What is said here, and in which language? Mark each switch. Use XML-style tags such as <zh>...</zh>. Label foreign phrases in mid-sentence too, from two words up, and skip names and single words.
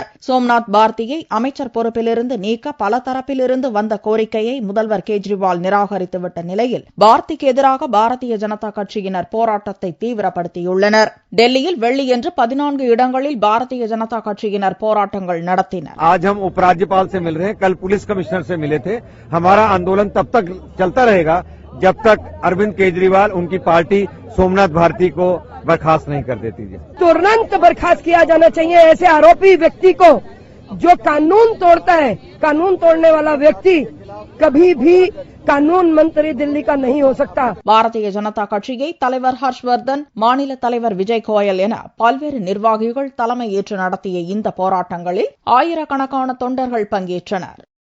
<ta>சோம்நாத் பார்த்தியை அமைச்சர் பொறுப்பிலிருந்து நீக்க பல தரப்பிலிருந்து வந்த கோரிக்கையை முதல்வர் கேஜ்ரிவால் நிராகரித்துவிட்ட நிலையில் பார்த்திக்கு எதிராக பாரதிய ஜனதா கட்சியினர் போராட்டத்தை தீவிரப்படுத்தியுள்ளனர். டெல்லியில் வெள்ளியன்று 14 இடங்களில் பாரதிய ஜனதா கட்சியினர் போராட்டங்கள் நடத்தினர்.</ta> <hi>आज हम उपराज्यपाल से मिल रहे हैं, कल पुलिस कमिश्नर से मिले थे. हमारा आंदोलन तब तक चलता रहेगा जब तक अरविंद केजरीवाल उनकी पार्टी सोमनाथ भारती को बर्खास्त नहीं कर देती है. तुरंत बर्खास्त किया जाना चाहिए ऐसे आरोपी व्यक्ति को जो कानून तोड़ता है. कानून तोड़ने वाला व्यक्ति कभी भी कानून मंत्री दिल्ली का नहीं हो सकता.</hi> <ta>பாரதிய ஜனதா கட்சியை தலைவர் ஹர்ஷ்வர்தன், மாநில தலைவர் விஜய் கோயல் என பல்வேறு நிர்வாகிகள் தலைமையேற்று நடத்திய இந்த போராட்டங்களில் ஆயிரக்கணக்கான தொண்டர்கள் பங்கேற்றனர்.</ta>